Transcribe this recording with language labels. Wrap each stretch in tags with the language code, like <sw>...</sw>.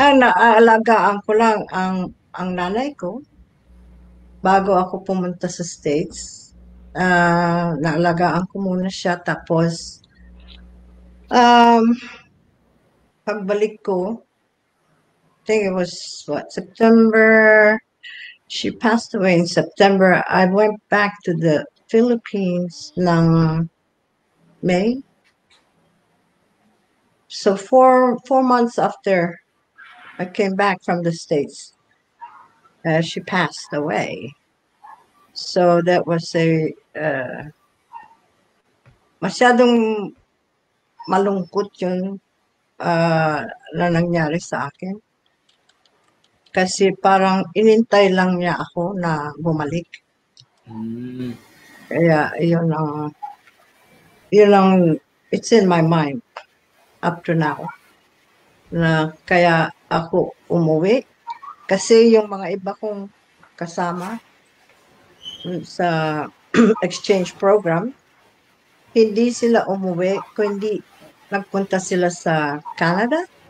<tl>Naalagaan ko lang ang nanay ko bago ako pumunta sa States. Naalagaan ko muna siya tapos pagbalik ko,</tl> <en>I think it was September. She passed away in September. I went back to the Philippines ng May. So 4 months after I came back from the States, she passed away. So that was</en> <tl>masyadong malungkot yun na nangyari sa akin. Kasi parang inintay lang niya ako na bumalik. Kaya yun ang</tl> <en>it's in my mind up to now.</en> <tl>Na kaya ako umuwi. Kasi yung mga iba kong kasama sa exchange program, hindi sila umuwi, kundi nagpunta sila sa Canada.</tl>